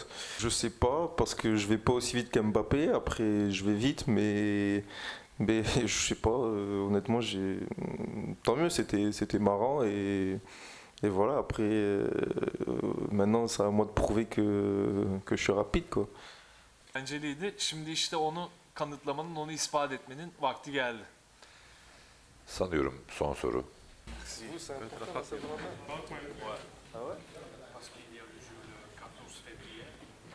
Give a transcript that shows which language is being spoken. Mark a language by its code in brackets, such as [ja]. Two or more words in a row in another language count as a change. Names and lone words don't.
[fr] Je sais pas parce que je vais pas aussi vite qu'Mbappé. Après, je vais vite, mais je sais pas. Honnêtement, tant mieux. C'était marrant et voilà. Après, maintenant, c'est à moi de prouver que je suis rapide, quoi. [tr] Enceliydi. Şimdi işte onu kanıtlamanın, onu ispat etmenin vakti geldi. Sanıyorum son soru. [fr] Vous, c'est important, c'est vraiment. Ah ouais? Parce qu'il y a le jeu le 14 février.